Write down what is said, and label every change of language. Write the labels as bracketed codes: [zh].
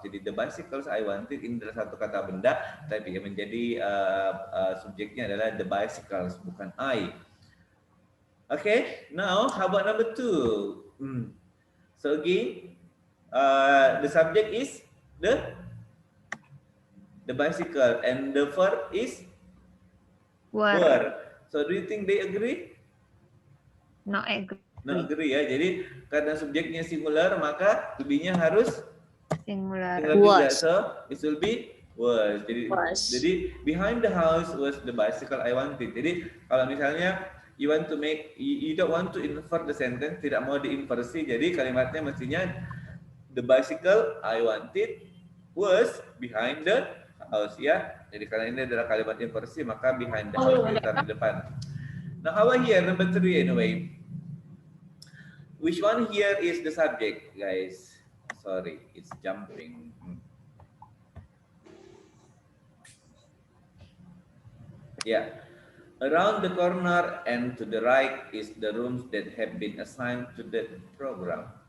[id] Jadi [en] the bicycles I wanted [id] ini adalah satu kata benda, tapi yang menjadi subjeknya adalah the bicycles, bukan I. [en] Okay, now how about number 2? So again, the subject is the bicycle and the verb is were. So do you think they agree? No agree. No agree [id] ya. Jadi karena subjeknya singular maka to be-nya harus [en] Singular. [id] juga. [en] So it will be was. [id] Jadi [en] behind the house was the bicycle I wanted. [id] Jadi kalau misalnya [en] you want to make, you don't want to invert the sentence, [id] tidak mau diinversi, jadi kalimatnya mestinya [en] the bicycle I wanted was behind the house ya. [id] Jadi karena ini adalah kalimat inversi maka [en] behind the house [id] ditaruh di depan. [en] Now how about here number 3 anyway? Which one here is the subject, guys? Sorry, it's jumping. Yeah. Around the corner and to the right is the rooms that have been assigned to the program.